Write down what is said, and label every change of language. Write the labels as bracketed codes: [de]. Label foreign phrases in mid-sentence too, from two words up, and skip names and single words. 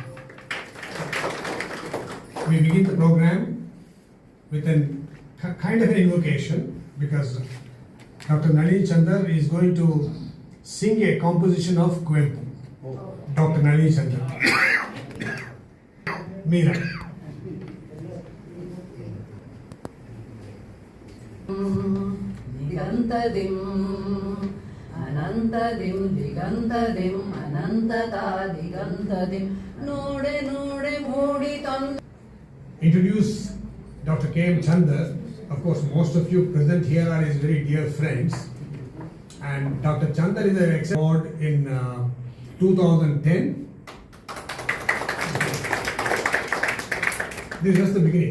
[en] We begin the program with a kind of an invocation because Dr. Nalini Chandra is going to sing a composition of Kuempu. Dr. Nalini Chandra. Meera. [kn] ದಿಗಂತದಿಂ ಅನಂತದಿಂ ದಿಗಂತದಿಂ ಅನಂತತಾ ದಿಗಂತದಿಂ ನೋಡೆ ನೋಡೆ ಮೂಡಿ ತಂದ. [en] Introduce Dr. K.M. Chandra. Of course, most of you present here are his very dear friends. And Dr. Chandra is an award in 2010. This is just the beginning.